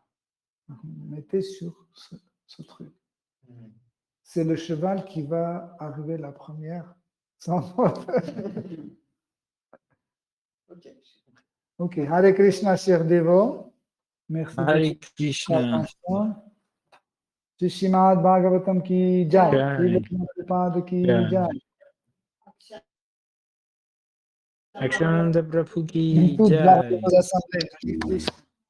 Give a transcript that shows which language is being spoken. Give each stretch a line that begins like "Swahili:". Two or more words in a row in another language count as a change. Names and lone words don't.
French: Donc, mettez sur ce truc. C'est le cheval qui va arriver la première sans faute.
Sanskrit: Ok, हरे कृष्ण,
French: cher Devo. Merci
Sanskrit: Hare
French: de votre
Sanskrit: Krishna.
French: attention.
Hindi: श्री श्रीमद् भागवतम् की जय. Jai. श्री प्रभुपाद की Jai. jai. अक्षानन्द प्रभु की
French: Toutes
Hindi: jai.
French: les assemblées.